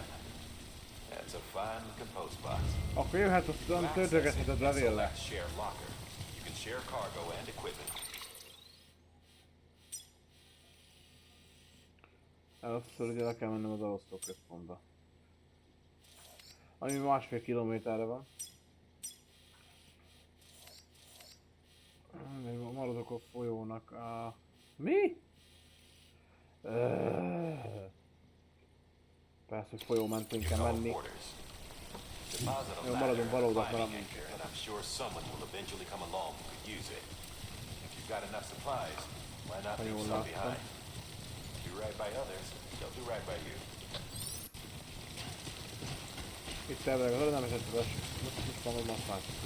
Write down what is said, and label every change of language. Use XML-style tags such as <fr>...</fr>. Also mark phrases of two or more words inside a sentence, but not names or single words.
<hu>That's a fine compost box. Akkor jöhet, aztán töltögetheted levéllel.</hu> <en>Share locker. You can share cargo and equipment.</en> <hu>Először ugye le kell mennem az elosztóközpontba. Ami 1,5 kilométerre van. Maradok a folyónak. Mi? Persze, hogy folyó mentén kell menni. Jó, maradunk baloldalt, mert amúgy.</hu> <en>And I'm sure someone will eventually come along who could use it. If you've got enough supplies, why not leave some behind? Do right by others, they'll do right by you.</en> <hu>Itt elvileg az nem esett az eső. Most van, hogy masszát.</hu>